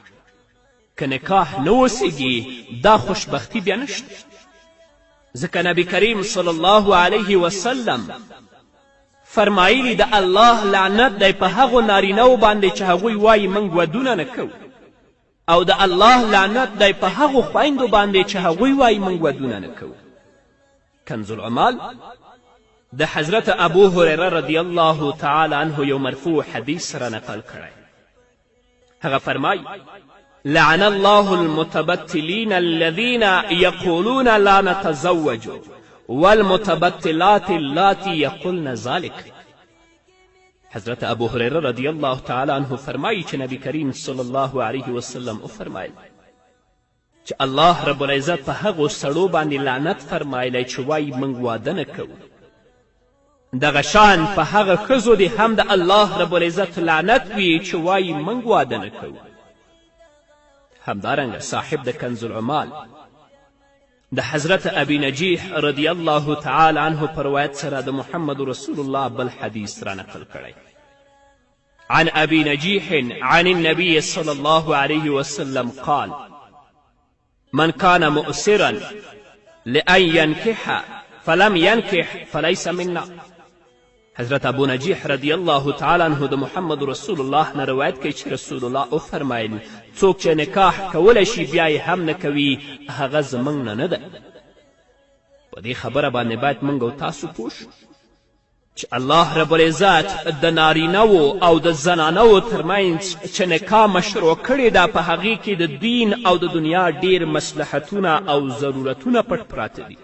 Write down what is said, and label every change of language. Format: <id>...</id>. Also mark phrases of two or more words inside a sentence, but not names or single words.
<ps>که نکاح نه وسیږي دا خوشبختي بیا نشته، ځکه نبی کریم</ps> <ar>صلی الله علیه وسلم</ar> <ps>فرمایلی د الله لعنت دی په هغو نارینهو باندې چې هغوی وایي موږ ودونه نه کوو، او د الله لعنت دی په هغو خویندو باندې چې هغوی وایي موږ ودونه نه کوو. کنز العمال د حضرت ابو هریره</ps> <ar>رضی الله تعالی عنه</ar> <ps>یو مرفوع حدیث را نقل کړی. هغه فرمایي</ps> <ar>لعن الله المتبتلین الذین یقولون لا نتزوج والمتبتلات اللاتي یقولن ذلك.</ar> <ps>حضرت ابو هریره</ps> <ar>رضی الله تعالی عنه</ar> <ps>فرمایي چې نبی کریم</ps> <ar>صلی الله علیه وسلم</ar> <ps>وفرمایل چې الله رب العزت په هغو سړو باندې لعنت فرمایلی چې وایي موږ واده نه کوو. دغه شان په هغه ښځو دې هم د الله رب العزت لعنت وي چې وایي موږ واده نه کوو. همدارنګه صاحب د کنز العمال د حضرت ابي نجیح</ps> <ar>رضی الله تعالی عنه</ar> <ps>په روایت سره د محمد رسول الله بل حدیث را نقل کړی.</ps> <ar>عن ابي نجیح عن النبي صلی الله علیه وسلم قال من كان مؤسرا لأن ينكح فلم ينكح فليس منا.</ar> <ps>حضرت ابو نجیح</ps> <ar>رضی الله تعالی عنه</ar> <ps>د محمد رسول الله نه روایت کوي چې رسول الله وفرمایل څوک چې نکاح کولی شي بیا یې هم نه کوي هغه زموږ نه نه ده. په دې خبره باندې باید موږ او تاسو پوه شو چې الله رب العزت د نارینهو او د زنانهو ترمنځ چې نکاح مشروع کړې ده په هغې کې د دین او د دنیا ډېر مصلحتونه او ضرورتونه پټ پراته دي.</ps>